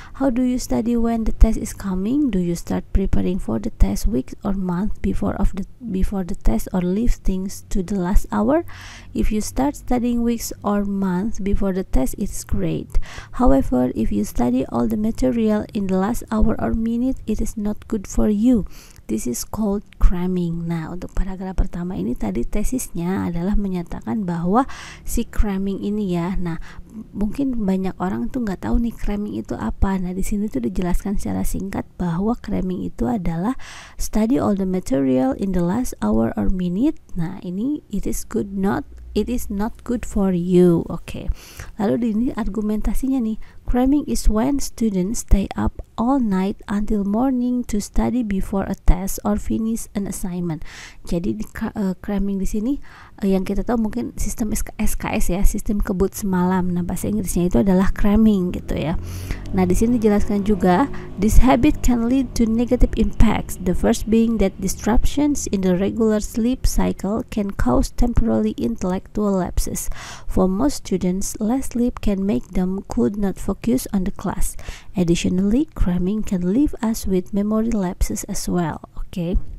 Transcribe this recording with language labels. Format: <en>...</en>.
<en>How do you study when the test is coming? Do you start preparing for the test weeks or month before the test, or leave things to the last hour? If you start studying weeks or month before the test, it's great. However, if you study all the material in the last hour or minute, it is not good for you. This is called cramming.</en> <id>Nah, untuk paragraf pertama ini tadi tesisnya adalah menyatakan bahwa si cramming ini ya. Nah, mungkin banyak orang tuh nggak tahu nih cramming itu apa. Nah, di sini tuh dijelaskan secara singkat bahwa cramming itu adalah</id> <en>study all the material in the last hour or minute. Nah, ini it is not good for you. Oke.</en> <id>Lalu di sini argumentasinya nih,</id> <en>cramming is when students stay up all night until morning to study before a test or finish an assignment.</en> <id>Jadi di cramming di sini yang kita tahu mungkin sistem SKS ya, sistem kebut semalam. Nah, bahasa Inggrisnya itu adalah cramming gitu ya. Nah, di sini dijelaskan juga</id> <en>this habit can lead to negative impacts. The first being that disruptions in the regular sleep cycle can cause temporary intellectual lapses. For most students, less sleep can make them could not focus on the class. Additionally, cramming can leave us with memory lapses as well. Okay.</en>